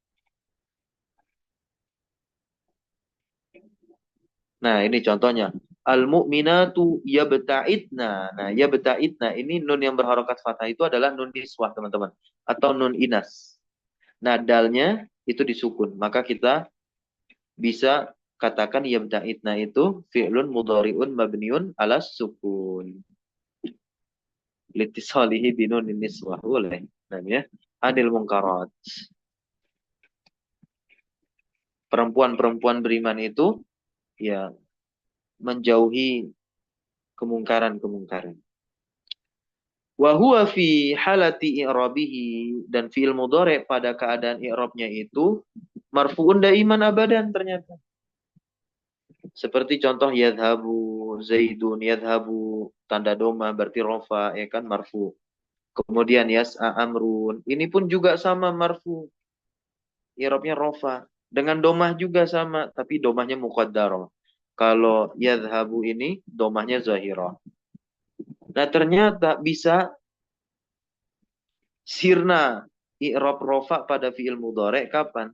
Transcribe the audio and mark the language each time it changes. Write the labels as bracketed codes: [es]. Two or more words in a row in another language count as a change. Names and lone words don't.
[id] Nah, ini contohnya. [ar] المؤمنات يبتعدن. [id] Nah, yabta'idna ini nun yang berharokat fathah itu adalah [ar] نون النسوة, [id] teman-teman. Atau [ar] نون الإناث. [id] Nah, dalnya itu disukun. Maka kita bisa katakan yabta'idna itu [ar] فعل مضارع مبني على سكون. لاتصاله بنون النسوة. [id] Boleh. Nah, ya. [ar] عن المنكرات. [id] Perempuan-perempuan beriman itu ya menjauhi kemungkaran-kemungkaran. [ar] وهو في حالة إعرابه, [id] dan [ar] فعل مضارع [id] pada keadaan i'rabnya itu [ar] مرفوع دائما أبدا [id] ternyata. Seperti contoh [ar] يذهب زيد, [id] yadhabu tanda doma berarti rofa ya kan marfu. Kemudian [ar] يسعى عمرو, [id] ini pun juga sama marfu. I'rabnya rofa. Dengan domah juga sama, tapi domahnya muqaddarah. Kalau yadhabu ini domahnya zahirah. Nah, ternyata bisa sirna i'rab rofa pada [ar] فعل مضارع [id] kapan?